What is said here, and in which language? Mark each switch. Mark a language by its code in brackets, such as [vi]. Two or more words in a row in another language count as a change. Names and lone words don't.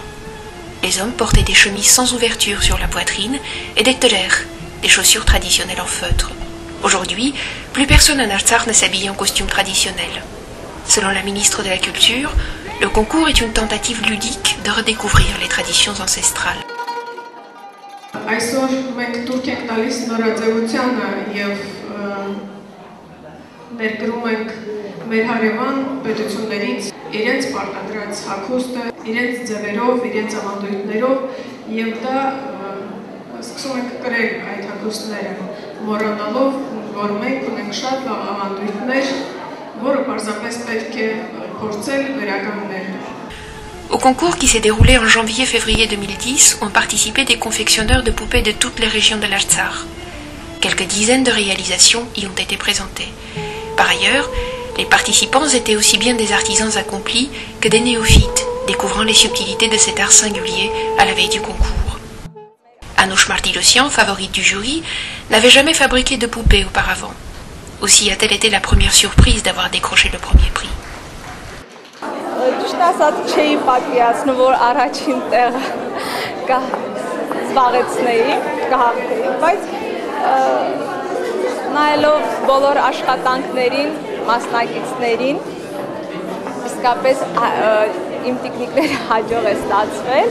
[fr] Les hommes portaient des chemises sans ouverture sur la poitrine et des telers, des chaussures traditionnelles en feutre. Aujourd'hui, plus personne en Artsakh ne s'habille en costume traditionnel. Selon la ministre de la Culture, le concours est une tentative ludique de redécouvrir les traditions ancestrales. [hy] Այսօր մենք դուրք ենք տալիս նորաձևությանը եւ ներկրում ենք մեր հարևան պետություններից իրենց պարտադրած հագուստը, իրենց ձևերով, իրենց ավանդույթներով եւ դա սկսում ենք կրել այդ հագուստները, մոռանալով, որ մենք ունենք շատ լավ ավանդույթներ, որը պարզապես պետք է փորձել վերականգնել. [fr] Au concours qui s'est déroulé en janvier-février 2010 ont participé des confectionneurs de poupées de toutes les régions de l'Artsakh. Quelques dizaines de réalisations y ont été présentées. Par ailleurs, les participants étaient aussi bien des artisans accomplis que des néophytes, découvrant les subtilités de cet art singulier à la veille du concours. Anouche Martirosyan, favorite du jury, n'avait jamais fabriqué de poupées auparavant. Aussi a-t-elle été la première surprise d'avoir décroché le premier prix. [hy] Ճիշտ ասած չէի պատկերացնում, որ առաջին տեղը զբաղեցնեի, կհաղթեի, բայց նայելով բոլոր աշխատանքներին, մասնակիցներին, իսկապես իմ տիկնիկները հաջող է ստացվել.